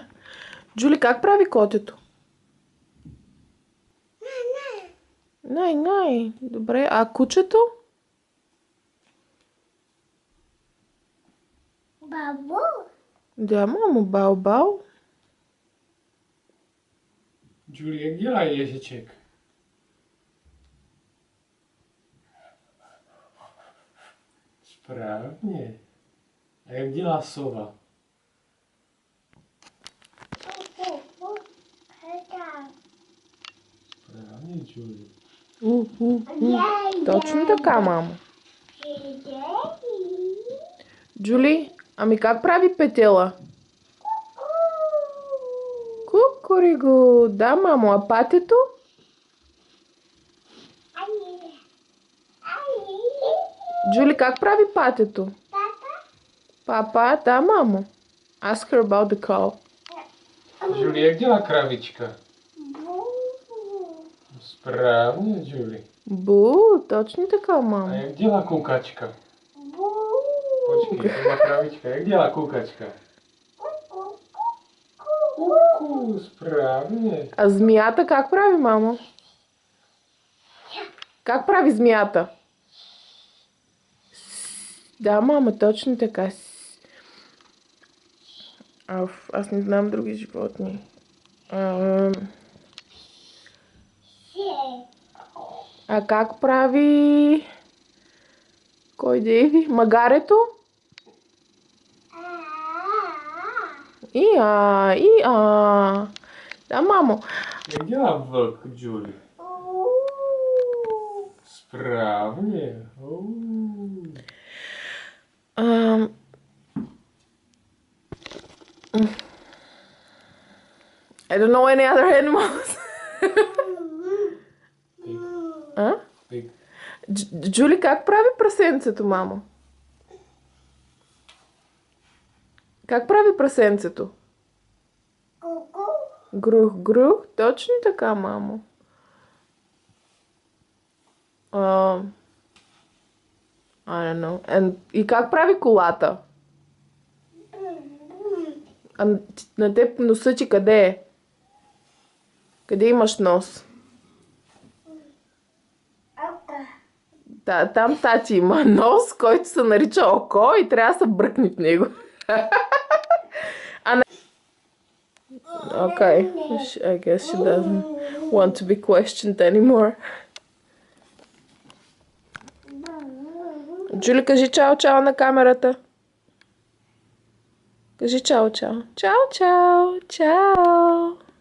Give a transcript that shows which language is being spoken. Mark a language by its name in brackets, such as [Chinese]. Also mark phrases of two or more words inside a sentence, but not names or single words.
[Bulgarian] Джули, как прави котето? Най. Добре, а кучето? Бабу. Да, мамо, бау-бау. Джули, [Czech] jak dělá ježiček? Správně. A jak dělá sova? Správně, Джули. [Bulgarian] Точно така, мамо. Джули, ами как прави петела? Кукуриго. Да, мамо, а патето? Джули, как прави патето? Папа, да, мамо. [English] Ask her about the cow. [Czech] Джули, jak dělá kravička? Správně, Джули. [Bulgarian] Бу, точно така, [Czech] A [Bulgarian] мамо. [Czech] jak dělá kukačka? Počkej, to má kravička. Jak dělá kukačka? Kuku, správně. [Bulgarian] А змията как прави, мамо? Как прави змията? Да, мама, точно така. Аз не знам други животни. А как прави... Кой Дейви? Магарето? И-а. Да, мамо. [Czech] Jak dělá vlk, Джули? Správně. [English] I don't know any other animals. [Bulgarian] А? [English] Pig. [Bulgarian] Джули, как прави прасенцето, мамо? Как прави прасенцето? Грух. Точно така, мамо. [English] I don't know. [Bulgarian] И как прави колата? На теб носа ти къде е? Къде имаш нос? Да, там тати има нос, който се нарича око и трябва да се бръкне в него. [English] Okay, I guess she doesn't want to be questioned anymore. [Bulgarian] Джули, кажи чао на камерата. Кажи чао. Чао.